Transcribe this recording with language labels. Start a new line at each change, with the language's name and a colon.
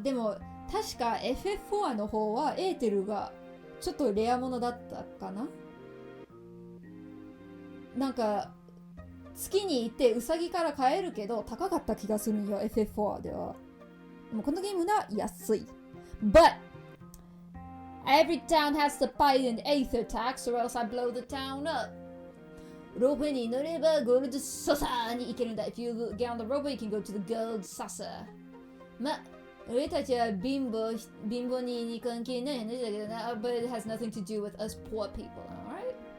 Japanese: でも確か FF4 の方はエーテルがちょっとレアものだったかな。なんか月に行ってウサギから買えるけど高かった気がするんよ FF4 では。でもこのゲームは安い。But
English: Every town has to pay an aether tax or else I blow the town up.
Japanese: Ropeに乗ればゴールドササに行けるんだ.
English: If you get on the rope, you can go to the gold saucer.
Japanese: ま、俺たちは貧乏に関係ない話だけどな.
English: But it has nothing to do with us poor people, alright?